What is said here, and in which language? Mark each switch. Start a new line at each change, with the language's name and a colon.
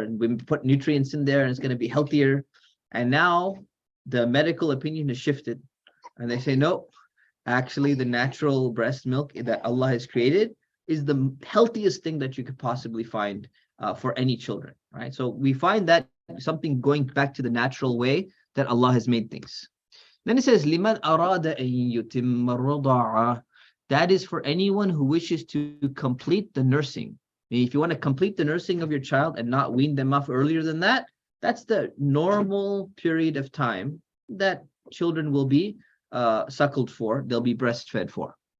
English: And we put nutrients in there and it's going to be healthier. And now the medical opinion has shifted. And they say, no, actually the natural breast milk that Allah has created is the healthiest thing that you could possibly find for any children, right? So we find that something going back to the natural way that Allah has made things. Then it says,
Arabic: لِمَنْ أَرَادَ أَن يُتِمَّ الرَّضَاعَ.
English: That is for anyone who wishes to complete the nursing. If you want to complete the nursing of your child and not wean them off earlier than that, that's the normal period of time that children will be suckled for, they'll be breastfed for.